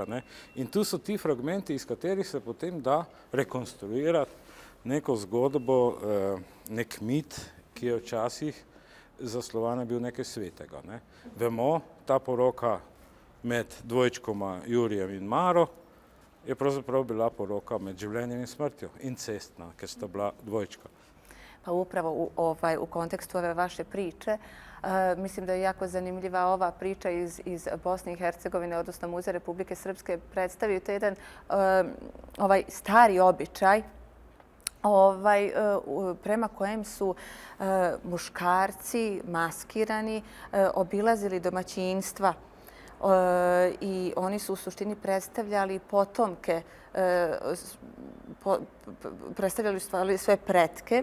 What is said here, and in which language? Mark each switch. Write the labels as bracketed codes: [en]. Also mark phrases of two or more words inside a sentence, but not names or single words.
[sl] In tu so ti fragmenti, iz katerih se potem da rekonstruirati neko zgodbo, nek mit, ki je včasih za Slovane bil nekaj svetega. Vemo, ta poroka med dvojčkoma Jurijem in Maro je pravzaprav bila poroka med življenjem in smrtjo, incestna, ker sta bila dvojčka. [sr] Pa upravo u kontekstu ove vaše priče, mislim da je jako zanimljiva ova priča iz Bosne i Hercegovine, odnosno Muzeja Republike Srpske, predstavio to jedan stari običaj prema kojem su muškarci maskirani obilazili domaćinstva i oni su u suštini predstavljali potomke, predstavljali svoje pretke.